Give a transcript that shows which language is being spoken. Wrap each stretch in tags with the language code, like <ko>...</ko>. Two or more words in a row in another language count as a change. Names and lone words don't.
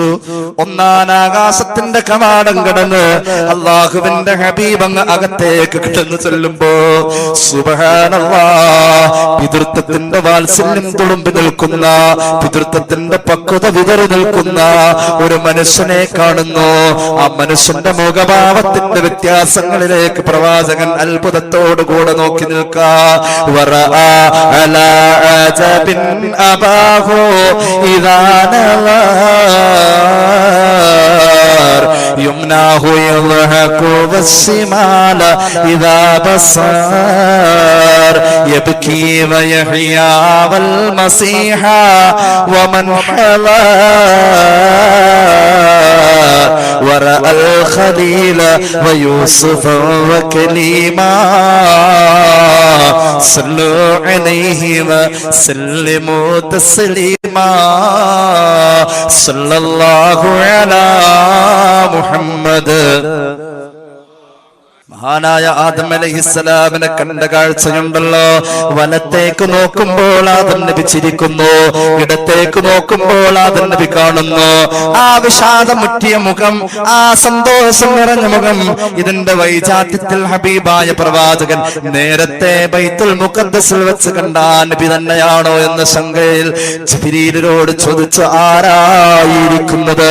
<ml>ഒന്നാം ആകാശത്തിന്റെ കവാടം കടന്ന് അള്ളാഹുവിന്റെ ഹബീബ് അങ്ങ് അകത്തേക്ക് കടന്നു ചെല്ലുമ്പോ സുബ്ഹാനല്ലാഹ്, പിതൃത്വത്തിന്റെ വാത്സല്യം തുളുമ്പി നിൽക്കുന്ന, പിതൃത്വത്തിന്റെ പക്വത വിതറി നിൽക്കുന്ന ഒരു മനുഷ്യനെ കാണുന്നു. ആ മനുഷ്യന്റെ മുഖഭാവത്തിന്റെ വ്യത്യാസങ്ങളിലേക്ക് പ്രവാചകൻ അത്ഭുതത്തോടുകൂടെ നോക്കി നിൽക്കാ.</ml> <ar>يمناه يضحك والشمال إذا بصر يبكي ويحيا والمسيح ومن حضر ورأى الخليل ويوسف وكليما صلوا عليه وسلموا تسليما صلى الله على محمد.</ar> <ml>മഹാനായ ആദം അലൈഹിസ്സലാമിനെ കണ്ട കാഴ്ചയുണ്ടല്ലോ. വലത്തേക്ക് നോക്കുമ്പോൾ ആദം നബി ചിരിക്കുന്നു, ഇടത്തേക്ക് നോക്കുമ്പോൾ ആദം നബി കാണുന്നു. ആ വിഷാദമുറ്റിയ മുഖം, ആ സന്തോഷം നിറഞ്ഞ മുഖം, ഇതിന്റെ വൈജാത്യത്തിൽ ഹബീബായ പ്രവാചകൻ നേരത്തെ ബൈത്തുൽ മുഖദ്ദസിൽ വെച്ച് കണ്ട നബി തന്നെയാണോ എന്ന ശങ്കയിൽ ജിബ്രീലിനോട് ചോദിച്ചു, ആരായിരിക്കുന്നത്?</ml>